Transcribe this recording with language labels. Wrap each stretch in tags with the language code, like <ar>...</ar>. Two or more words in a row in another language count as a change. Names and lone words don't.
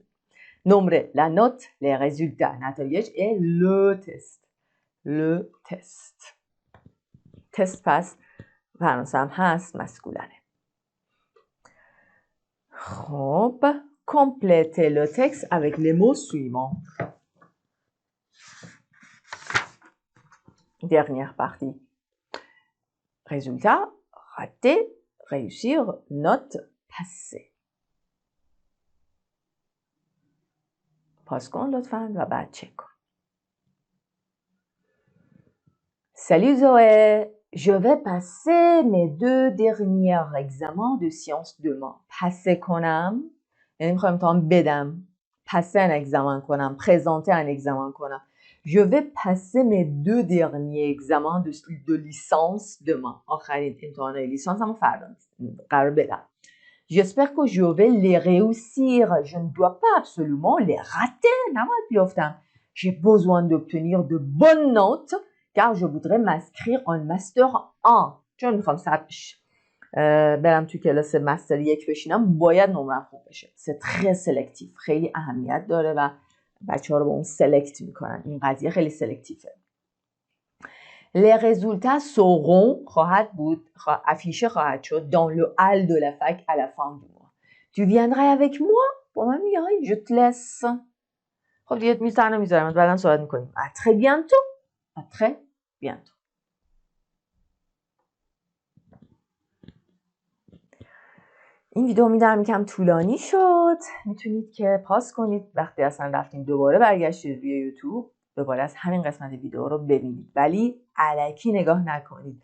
<fr>نمره la note, les résultats نتایج et le test.</fr> <fa>تست پس فرانسه هم هست، مسکولنه.</fa> <fr>خب complétez le texte avec les mots suivants. Dernière partie. Résultat, raté, réussir, note, passer.</fr> <fa>پاس کن لطفاً و بعد چک کن.</fa> <fr>Salut Zoé, je vais passer mes 2 derniers examens de sciences demain.</fr> <fa>passer کنم یعنی میخوام امتحان بدم.</fa> <fr>passer un examen کنم. présenter un examen کنم. Je vais passer mes 2 derniers examens de licence demain.</fr> <fa>آخرین امتحان لیسانس هم فردا قرار بدم.</fa> <fr>J'espère que je vais les réussir. Je ne dois pas absolument les rater.</fr> <fa>نباید بیافتم.</fa> <fr>J'ai besoin d'obtenir de bonnes notes car je voudrais m'inscrire en master 1.</fr> <fa>چون میخوام برم تو کلاس مستر 1 بشینم باید نمرم خوب بشه.</fa> <fr>C'est très sélectif.</fr> <fa>خیلی اهمیت داره و بچه‌ها رو با اون سلکت میکنن. این قضیه خیلی سلکتیفه.</fa> <fr>Les résultats seront</fr> <fa>خواهد بود افیشه خواهد شد</fa> <fr>dans le hall de la fac à la fin du mois. Tu viendrais avec moi?</fr> <fa>با من میای؟</fa> <fr>Je te laisse.</fr> <fa>خب دیگه میزنم میذارم بعداً صحبت میکنیم.</fa> <fr>À très bientôt. À très bientôt.</fr> <fa>این ویدیو میدونم یکم طولانی شد. میتونید که پاس کنید وقتی اصلا رفتیم دوباره برگشتید روی یوتیوب دوباره از همین قسمت ویدیو رو ببینید ولی الکی نگاه نکنید.</fa>